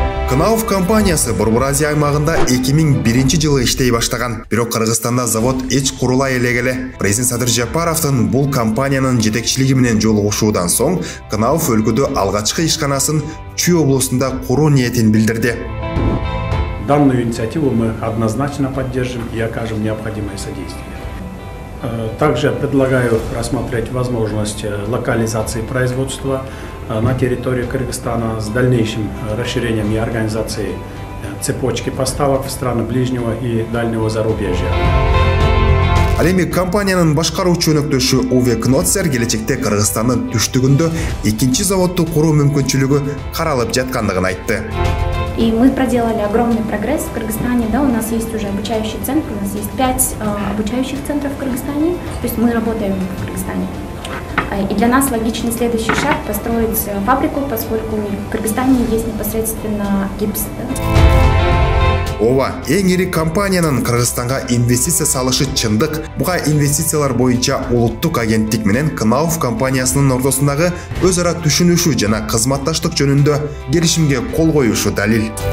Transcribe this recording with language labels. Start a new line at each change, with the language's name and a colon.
Kyrgyz: Кнауф компаниясы Борбор Азия аймагында 2001 жылы иштей баштаган. Бирок Кыргызстанда завод эч курулай элегеле. Президент Садыр Жапаровдун бул компаниянын жетекчилиги менен жолугушуудан соң Кнауф өлкөдө алгачкы ишканасын Чүй облусунда куруу ниетин билдирди.
Russian: Данную инициативу мы однозначно поддержим и окажем необходимое содействие. Также предлагаю рассмотреть возможность локализации производства на территории Кыргызстана с дальнейшим расширением и организацией цепочки поставок в страны ближнего и дальнего зарубежья.
Kyrgyz: Ал эми компаниянын башкаруучу өнөктөшү Уве Кноцер келечекте Кыргызстандын түштүгүндө экинчи заводду куруу мүмкүнчүлүгү каралып жаткандыгын айтты.
Russian: И мы проделали огромный прогресс в Кыргызстане. Да, у нас есть уже обучающий центр, у нас есть 5 обучающих центров в Кыргызстане. То есть мы работаем в Кыргызстане. И для нас логичный следующий шаг построить фабрику, поскольку в Кыргызстане есть непосредственно гипс. Да?
Kyrgyz: Ооба, эң ири компаниянын Кыргызстанга инвестиция салышы чындык. Буга инвестициялар боюнча улуттук агенттик менен Кнауф компаниясынын ортосундагы өз ара түшүнүшүү жана кызматташтык жөнүндө келишимге кол коюшу далил.